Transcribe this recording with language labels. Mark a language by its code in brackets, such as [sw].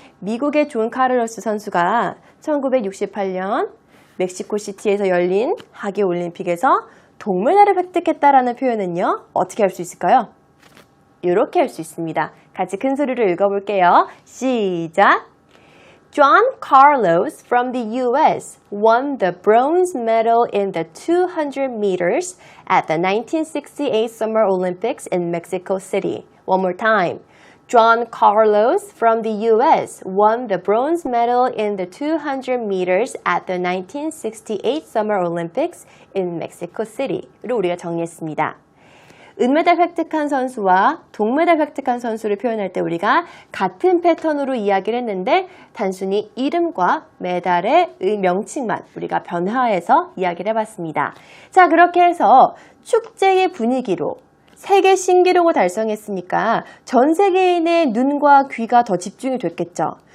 [ko] 미국의 존 카를로스 선수가 1968년 멕시코시티에서 열린 하계올림픽에서 동메달을 획득했다라는 표현은요, 어떻게 할 수 있을까요? 이렇게 할 수 있습니다. 같이 큰 소리로 읽어볼게요. 시작! [en] John Carlos from the U.S. won the bronze medal in the 200 meters at the 1968 Summer Olympics in Mexico City. One more time. John Carlos from the U.S. won the bronze medal in the 200 meters at the 1968 Summer Olympics in Mexico City로 [ko] 우리가 정리했습니다. 은메달 획득한 선수와 동메달 획득한 선수를 표현할 때 우리가 같은 패턴으로 이야기를 했는데, 단순히 이름과 메달의 명칭만 우리가 변화해서 이야기를 해봤습니다. 자, 그렇게 해서 축제의 분위기로 세계 신기록을 달성했으니까 전 세계인의 눈과 귀가 더 집중이 됐겠죠.